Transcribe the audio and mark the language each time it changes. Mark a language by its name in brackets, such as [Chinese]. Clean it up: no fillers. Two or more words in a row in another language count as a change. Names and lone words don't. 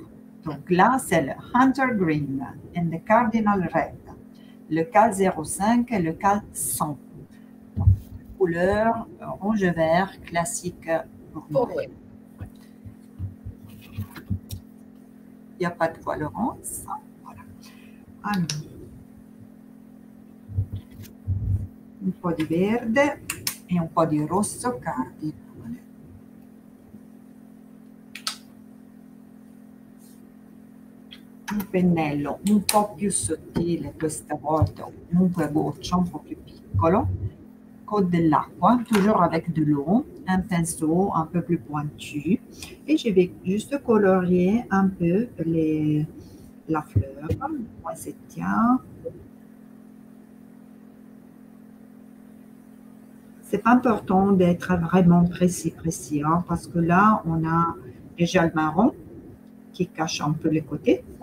[French] Donc là, c'est le Hunter Green et le Cardinal Red. Le cal 05 et le cal 100. Donc, couleur rouge-vert classique pour moi. Ouais. Il n'y a pas de quoi, Laurence. Voilà. Alors, [Italian] un po' di verde e un po' di rosso cardinale. Un pennello un po' più sottile questa volta, o comunque a goccia, un po' più piccolo, con dell'acqua, [French] toujours avec de l'eau, un pinceau un peu plus pointu, et je vais juste colorier un peu la fleur, poinsettia. C'est pas important d'être vraiment précis, hein, parce que là, on a déjà le marron qui cache un peu les côtés.